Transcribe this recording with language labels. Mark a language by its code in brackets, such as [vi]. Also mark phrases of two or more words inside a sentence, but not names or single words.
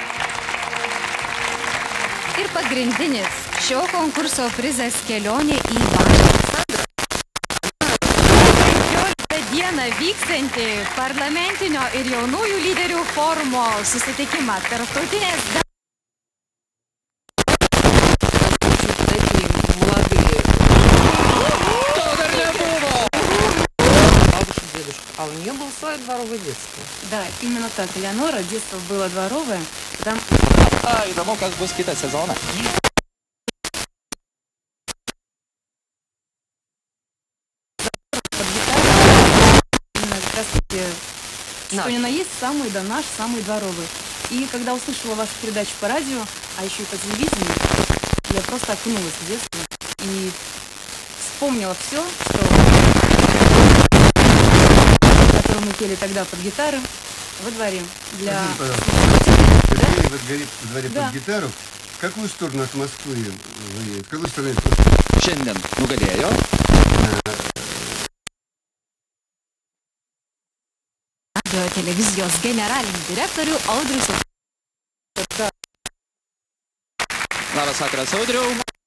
[lt] Ir pagrindinis šio konkurso prizas kelionė į Vašingtoną. 15 dieną vyksiantį parlamentinio ir jaunųjų lyderių forumo susitikimą tarptautinės [ru] А у нее был свой дворовый детство. Да, именно так. Элеонора, детство было дворовое. Там... [lt] Įdomu, kas bus kitą sezoną. [ru] Как раз таки, что ни на есть, самый, да наш, самый дворовый. И когда услышала вашу передачу по радио, а еще и по телевидению, я просто окунулась в детство и вспомнила все, которую мы пели тогда под гитару во дворе. Для... Вы говорите во дворе под гитару. В какую сторону от Москвы вы? В какую сторону? [lt] Šiandien nugalėjo. Radio televizijos generalinį direktorių Audrių. Labas vakaras, Audriau.